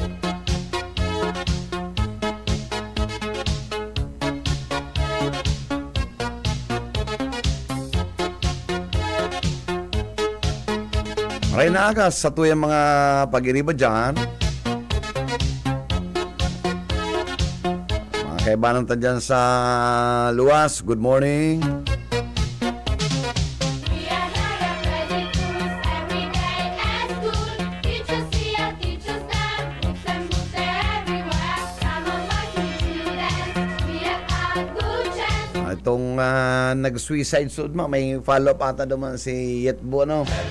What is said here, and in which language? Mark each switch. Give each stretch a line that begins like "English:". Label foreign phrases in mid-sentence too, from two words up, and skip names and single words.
Bikol: Maray na aga sa tuyang mga pag-iriba dyan. Mga kaibanan ta dyan sa luwas,
English: good morning.
Filipino: Itong nag-
English: suicide suit
Filipino: mo, may follow-up ata naman si Yetbo, ano?